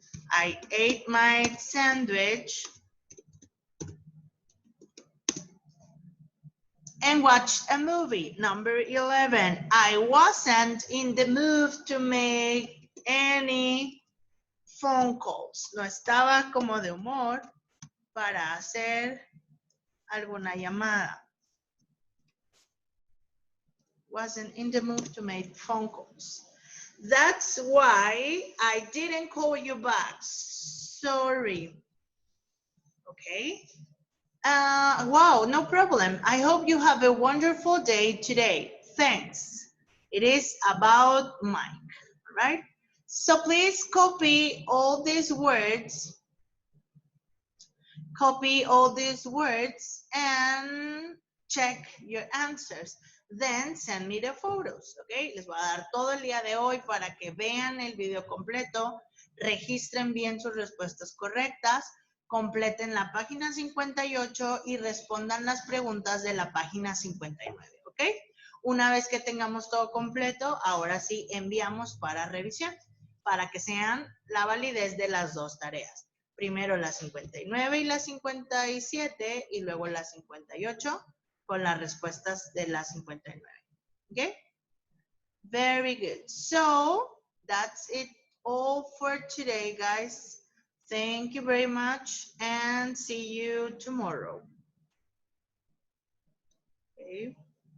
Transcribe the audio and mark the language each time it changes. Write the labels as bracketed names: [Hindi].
[English] I ate my sandwich and watched a movie. Number 11, I wasn't in the mood to make any phone calls. [Spanish] No estaba como de humor para hacer alguna llamada. [English] Wasn't in the mood to make phone calls. That's why I didn't call you back. Sorry. Okay. Wow, no problem. I hope you have a wonderful day today. Thanks. It is about Mike, right? So please copy all these words. Copy all these words and check your answers. Then send me the photos, okay? [Spanish] Les voy a dar todo el día de hoy para que vean el video completo, registren bien sus respuestas correctas, completen la página 58 y respondan las preguntas de la página 59, ¿ok? Una vez que tengamos todo completo, ahora sí enviamos para revisión, para que sean la validez de las dos tareas. Primero la 59 y la 57 y luego la 58 con las respuestas de la 59. [English] Okay? Very good. So, that's it all for today, guys. Thank you very much and see you tomorrow. Okay.